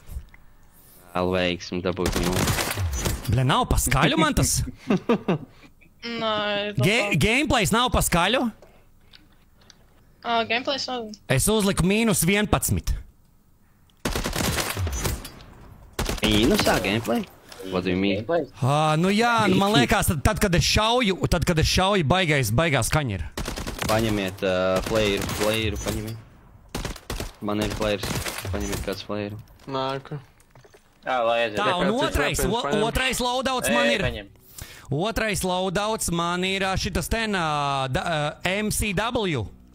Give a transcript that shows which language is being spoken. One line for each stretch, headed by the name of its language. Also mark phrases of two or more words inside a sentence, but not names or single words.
Latvian: Vēl veiksmi dabūt ņūka. Bļa, nav pa skaļu man tas? Gameplays nav pa skaļu? Gameplays nav. Es uzliku -11. Mīnusā gameplay?
English: What do you mean?
Latvian: Nu jā, man liekas, tad kad es šauju, baigās skaņa ir. Paņemiet playeru, paņemiet. Man ir players, paņemiet kāds playeru. Nāku. Jā, lai aiziet. Tā, un otrais loadouts man ir. Otrais loadouts man ir šitas ten MCW.